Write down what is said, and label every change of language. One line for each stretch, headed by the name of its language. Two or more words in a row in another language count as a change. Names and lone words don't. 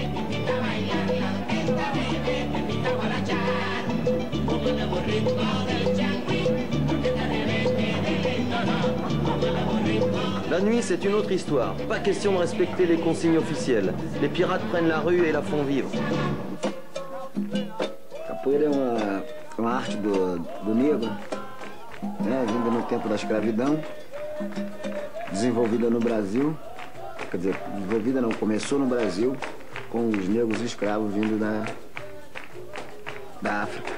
French: La nuit, c'est une autre histoire. Pas question de respecter les consignes officielles. Les pirates prennent la rue et la font vivre.
Portuguese: Capoeira é uma arte do negro, né, vinda no tempo da escravidão. desenvolvida no Brasil, quer dizer, desenvolvida não, começou no Brasil com os negros escravos vindo da África.